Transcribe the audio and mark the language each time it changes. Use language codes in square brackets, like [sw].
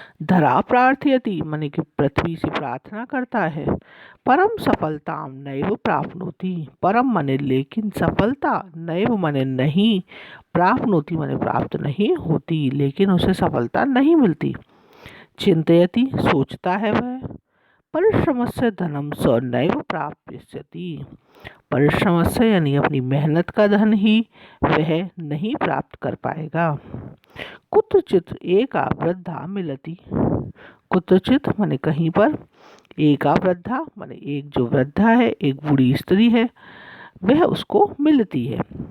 [sa] धरा प्रार्थयति [hi] माने कि पृथ्वी से प्रार्थना करता है। [sa] परम सफलताम नैव प्राप्नोति। [hi] परम माने लेकिन, सफलता, नैव माने नहीं, प्राप्नोति माने प्राप्त नहीं होती, लेकिन उसे सफलता नहीं मिलती। चिंतयति सोचता है वह। [sa] परिश्रमस्य धनं स नैव प्राप्स्यति। [hi] परिश्रम से यानी अपनी मेहनत का धन ही वह नहीं प्राप्त कर पाएगा। [sa] कुत्रचित एका वृद्धा मिलति। [hi] कुत्रचित माने कहीं पर, एका वृद्धा माने एक जो वृद्धा है, एक बूढ़ी स्त्री है, वह उसको मिलती है।